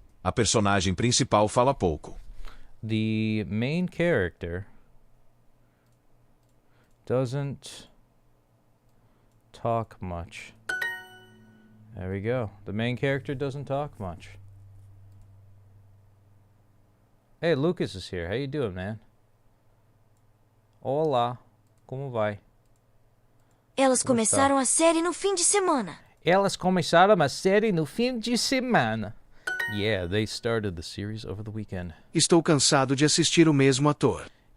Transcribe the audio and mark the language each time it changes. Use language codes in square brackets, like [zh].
[pt] A personagem principal fala pouco. [en] The main character doesn't talk much. There we go. The main character doesn't talk much. Hey, Lucas is here. How you doing, man? [pt] Olá, como vai? Elas Como está? começaram a série no fim de semana. Elas começaram a série no fim de semana. [en] Yeah, they started the series over the weekend. [pt] Estou cansado de assistir o mesmo ator.